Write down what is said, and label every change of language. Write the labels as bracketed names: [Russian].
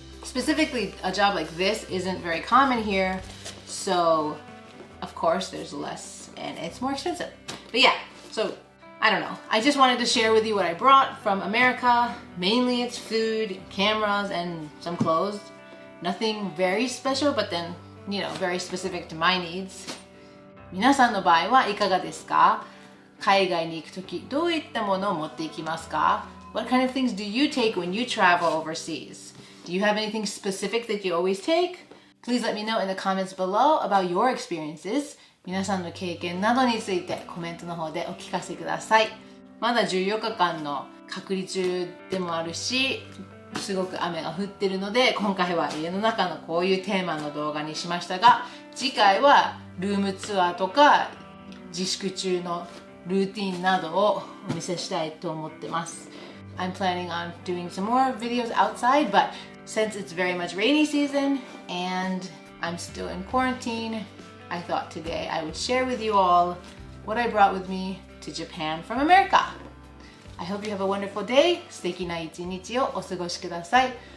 [English] Specifically, a job like this isn't very common here, so of course there's less and it's more expensive. But yeah, so I don't know. I just wanted to share with you what I brought from America. Mainly it's food, cameras, and some clothes. Nothing very special, but then, you know, very specific to my needs. [Japanese] 皆さんの場合はいかがですか？海外に行くときどういったものを持っていきますか？ [English] What kind of things do you take when you travel overseas? Do you have anything specific that you always take? Please let me know in the comments below about your experiences. [Japanese] 皆さんの経験などについてコメントの方でお聞かせください。まだ14日間の隔離中でもあるし、すごく雨が降ってるので、今回は家の中のこういうテーマの動画にしましたが、次回はルームツアーとか自粛中のルーティンなどをお見せしたいと思ってます。 [English] I'm planning on doing some more videos outside, but since it's very much rainy season and I'm still in quarantine, I thought today I would share with you all what I brought with me to Japan from America. I hope you have a wonderful day. [Japanese] 素敵な一日をお過ごしください。